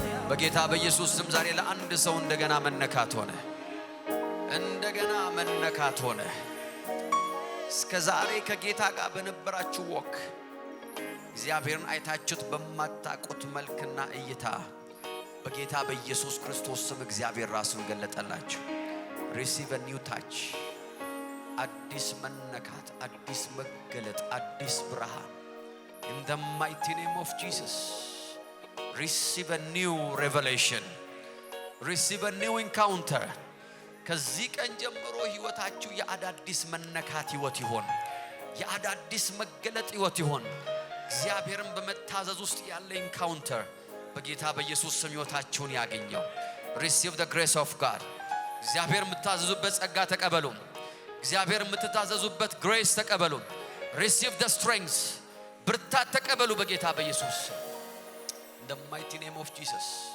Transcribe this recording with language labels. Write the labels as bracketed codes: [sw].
[am] በጌታ በኢየሱስ ስም ዛሬ ለአንድ ሰው እንደገና መነካት ሆነ። እንደገና መነካት ሆነ። እስከ ዛሬ ከጌታ ጋር በነበራችሁ ወክ እግዚአብሔርን አይታችሁት በማታውቁት መልክና እይታ በጌታ በኢየሱስ ክርስቶስ ስም እግዚአብሔር ራሱን ገለጠላችሁ። [en] receive a new touch [am] አዲስ መነካት፣ አዲስ መገለጥ፣ አዲስ ብርሃን [en] in the mighty name of Jesus. receive a new revelation, receive a new encounter. [am] ከዚህ ቀን ጀምሮ ህይወታችሁ የአዳዲስ መነካት ህይወት ይሆን፣ የአዳዲስ መገለጥ ህይወት ይሆን። እግዚአብሔርን በመታዘዝ ውስጥ ያለ ኢንካውንተር በጌታ በኢየሱስ ስም ህይወታችሁን ያገኘው። [en] receive the grace of God. [am] እግዚአብሔር የምትታዘዙበት ጸጋ ተቀበሉ። እግዚአብሔር የምትታዘዙበት grace ተቀበሉ። [en] receive the strength, [am] ብርታት ተቀበሉ በጌታ በኢየሱስ ስም [en] in the mighty name of Jesus.